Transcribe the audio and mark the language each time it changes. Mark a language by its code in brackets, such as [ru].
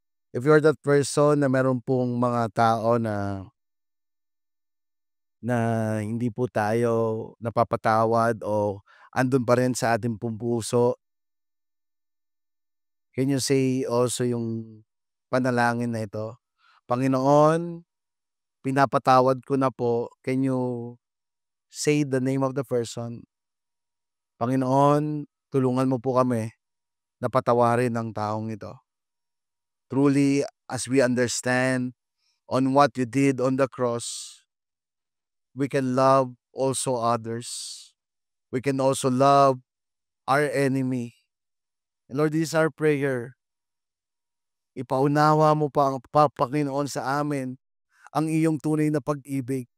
[en] If you're that person [tl] na meron pong mga tao na hindi po tayo napapatawad o andun pa rin sa ating pong puso, [en] can you say also [tl] yung panalangin na ito? Panginoon, pinapatawad ko na po. [en] Can you say the name of the person? [tl] Panginoon, tulungan mo po kami na patawarin ang taong ito. [en] Truly, as we understand on what you did on the cross, we can love also others. We can also love our enemy. And Lord, this is our prayer. [tl] Ipaunawa mo pa, Panginoon, sa amin ang iyong tunay na pag-ibig.